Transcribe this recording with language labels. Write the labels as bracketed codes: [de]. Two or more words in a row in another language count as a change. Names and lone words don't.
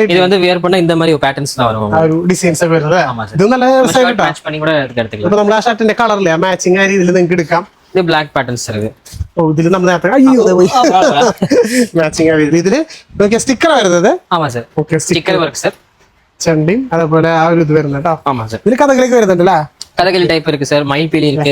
[ta] இது வந்து வியர் பண்ணா இந்த மாதிரி பேட்டர்ன்ஸ் தான் வரும். [ml] ആ ഒരു ഡിസൈൻസ് ഒക്കെ വരുന്നത്. ഇത് നല്ല [ta] மேட்ச் பண்ணி கூட எடுத்துக்கலாம். [ml] ഇപ്പൊ നമ്മൾ ആ ഷർട്ടിന്റെ കളറിലെ മാച്ചിങ് ആ രീതിയിൽ നിങ്ങൾക്ക് എടുക്കാം. ഇത് [en] black patterns [ml] സാർ ഇത്. ഓ ഇതില് നമ്മൾ നേരത്തെ മാച്ചിങ് ആയിരുന്നു. ഇതില് സ്റ്റിക്കർ വരുന്നത്. [ta] ஆமா சார். [ml] ഓക്കെ, [en] sticker work sir. [ml] ചെണ്ടിയും അതേപോലെ ആ ഒരു ഇത് വരുന്നത് കേട്ടോ. [ta] ஆமா சார். [ml] ഇതില് കഥകളിക്ക് വരുന്നുണ്ടല്ലേ? [ta] கதகளி டைப் இருக்கு சார், மயில்பீலி இருக்கு.